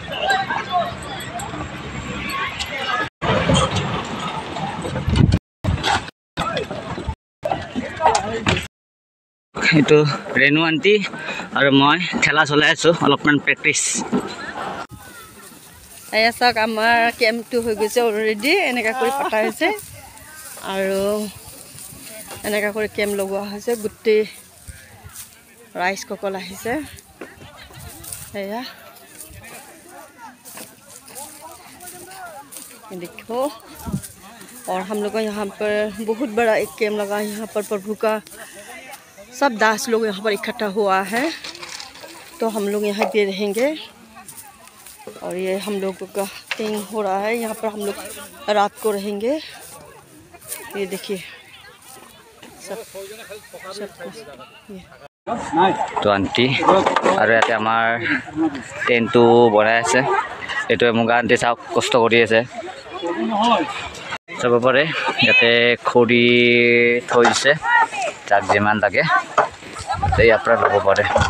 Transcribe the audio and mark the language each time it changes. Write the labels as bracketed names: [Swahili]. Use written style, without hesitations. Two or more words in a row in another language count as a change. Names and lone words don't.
[Assamese] এইটো ৰেণু আণ্টি আৰু মই ঠেলা চলাই আছোঁ, অলপমান প্ৰেক্টিচ। এয়া চাওক আমাৰ কেম্পটো হৈ গৈছে অলৰেডি, এনেকুৱা কৰি পতা হৈছে আৰু এনেকুৱা কৰি কেম্প লগোৱা হৈছে। গোটেই ৰাইজসকল আহিছে। [Hindi] এয়া देखो और हम लोग का यहाँ पर बहुत बड़ा एक कैंप लगा है। यहाँ पर प्रभु का सब दास लोग यहाँ पर इकट्ठा हुआ है, तो हम लोग यहाँ पे रहेंगे। और ये हम लोगों का थिंग हो रहा है, यहाँ पर हम लोग रात को रहेंगे। ये देखिए सब [Assamese] তো আণ্টি আৰু ইয়াতে আমাৰ টেণ্টটো বনাই আছে। এইটোৱে মুগা আণ্টি চাওক কষ্ট কৰি আছে, চাব পাৰে। ইয়াতে খৰি থৈ দিছে, যাক যিমান লাগে ইয়াৰ পৰা ল'ব পাৰে।